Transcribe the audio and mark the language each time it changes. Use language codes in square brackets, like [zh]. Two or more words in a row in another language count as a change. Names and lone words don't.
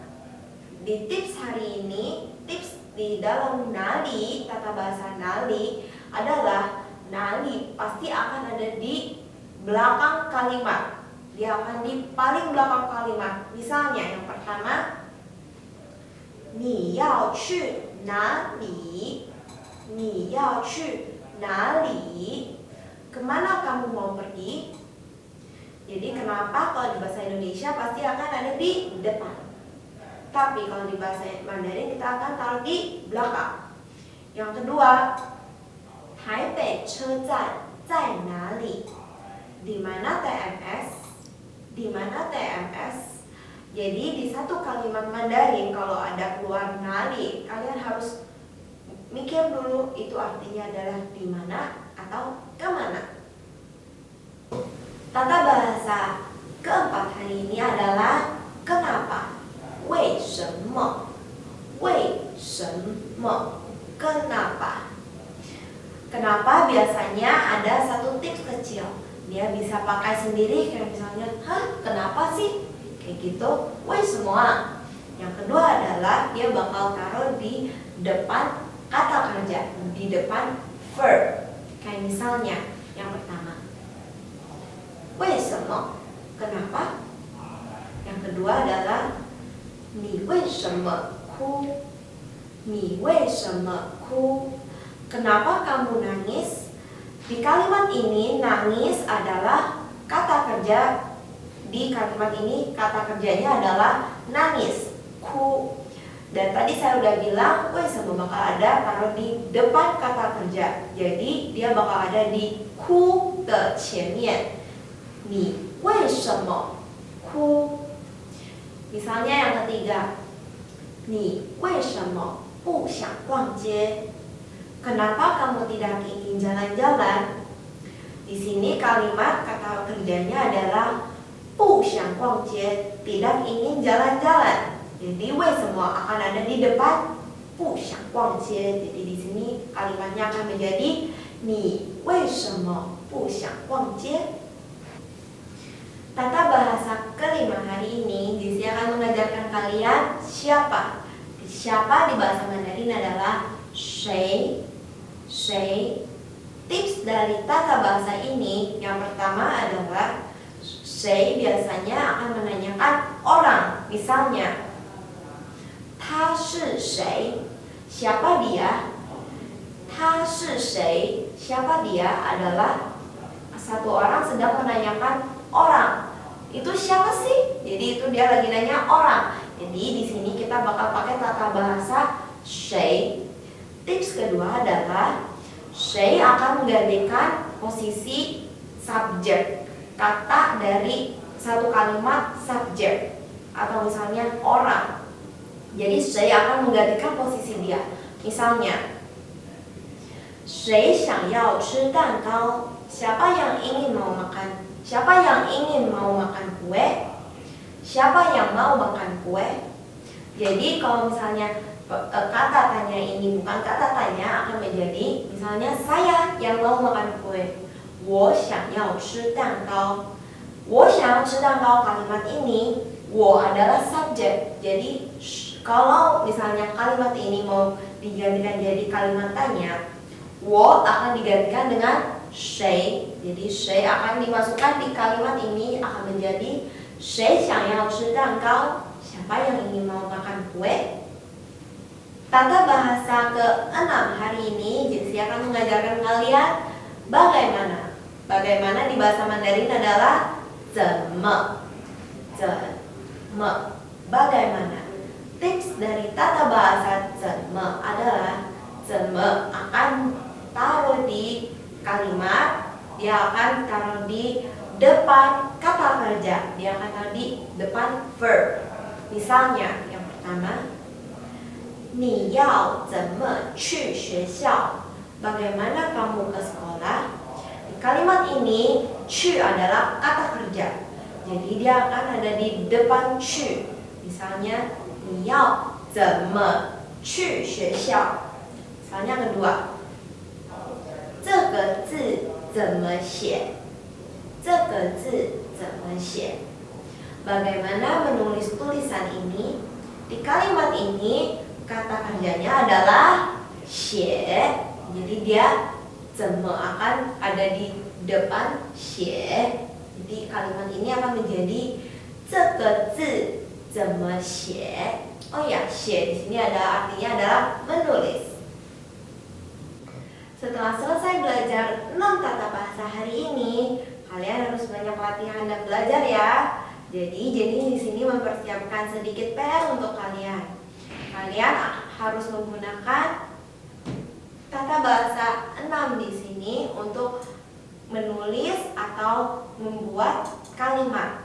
[id] Di tips hari ini, tips di dalam nali, tata bahasa nali adalah nali pasti akan ada di belakang kalimat. Dia akan di paling belakang kalimat. Misalnya yang pertama, [zh] 你要去哪里? 你要去哪里? [id] Kemana kamu mau pergi? Jadi kenapa kalau di bahasa Indonesia pasti akan ada di depan, tapi kalau di bahasa Mandarin kita akan taruh di belakang. Yang kedua, [zh] Taipei 车站在哪里? [id] Di mana TMS? Di mana TMS? Jadi di satu kalimat Mandarin kalau ada keluar nali, kalian harus mikir dulu itu artinya adalah di mana atau kemana. Tata bahasa keempat hari ini adalah kenapa. [zh] 为什么? 为什么? [id] Kenapa? Kenapa biasanya ada satu tips kecil. Dia bisa pakai sendiri kayak misalnya, kenapa sih? Kayak gitu, [zh] 为什么? [id] Yang kedua adalah dia bakal taruh di depan kata kerja, di depan verb. Kayak misalnya yang pertama, [zh] 为什么? [id] Kenapa? Yang kedua adalah [zh] 你为什么哭? 你为什么哭? [id] Kenapa kamu nangis? Di kalimat ini nangis adalah kata kerja. Di kalimat ini kata kerjanya adalah nangis, ku. Dan tadi saya udah bilang, 为什么 bakal ada taruh di depan kata kerja. Jadi dia bakal ada di [zh] 哭的前面. 你为什么哭? [id] Misalnya yang ketiga, [zh] 你为什么不想逛街? [id] Kenapa kamu tidak ingin jalan-jalan? Di sini kalimat kata kerjanya adalah [zh] 不想逛街, [id] tidak ingin jalan-jalan. Jadi 为什么 akan ada di depan [zh] 不想逛街. [id] Jadi di sini kalimatnya akan menjadi [zh] 你为什么不想逛街? [id] Tata bahasa kelima hari ini Jessie akan mengajarkan kalian siapa. Siapa di bahasa Mandarin adalah 谁. Tips dari tata bahasa ini yang pertama adalah 谁 biasanya akan menanyakan orang. Misalnya, [zh] 他是谁? [id] Siapa dia? [zh] 他是谁? [id] Siapa dia adalah satu orang sedang menanyakan orang. Itu siapa sih? Jadi itu dia lagi nanya orang. Jadi di sini kita bakal pakai tata bahasa 谁. Tips kedua adalah 谁 akan menggantikan posisi subjek, kata dari satu kalimat subjek, atau misalnya orang. Jadi 谁 akan menggantikan posisi dia. Misalnya, [zh] 谁想要吃蛋糕? [id] Siapa yang ingin mau makan? Siapa yang ingin mau makan kue? Siapa yang mau makan kue? Jadi kalau misalnya kata tanya ini bukan kata tanya akan menjadi misalnya saya yang mau makan kue. [zh] 我想要吃蛋糕. 我想要吃蛋糕 [id] kalimat ini [zh] 我 [id] adalah subjek. Jadi kalau misalnya kalimat ini mau digantikan jadi kalimat tanya, 我 akan digantikan dengan 谁. Jadi 谁 akan dimasukkan di kalimat ini akan menjadi [zh] 谁想要吃蛋糕? [id] Siapa yang ingin mau makan kue? Tata bahasa ke-6 hari ini Jessie akan mengajarkan kalian bagaimana. Bagaimana di bahasa Mandarin adalah 怎么. Bagaimana. Tips dari tata bahasa 怎么 adalah 怎么 akan taruh di kalimat, dia akan taruh di depan kata kerja, dia akan taruh di depan verb. Misalnya yang pertama, [zh] 你要怎么去学校? [id] Bagaimana kamu ke sekolah? Di kalimat ini, 去 adalah kata kerja. Jadi dia akan ada di depan 去. Misalnya, [zh] 你要怎么去学校? [id] Misalnya kedua, [zh] 这个字怎么写? 这个字怎么写? [id] Bagaimana menulis tulisan ini? Di kalimat ini, kata kerjanya adalah 写. Jadi dia 怎么 akan ada di depan 写. Jadi kalimat ini akan menjadi [zh] 这个字怎么写. [id] Oh ya, 写 di sini ada artinya adalah menulis. Setelah selesai belajar 6 tata bahasa hari ini, kalian harus banyak latihan dan belajar ya. Jadi di sini mempersiapkan sedikit PR untuk kalian. Kalian harus menggunakan tata bahasa 6 di sini untuk menulis atau membuat kalimat.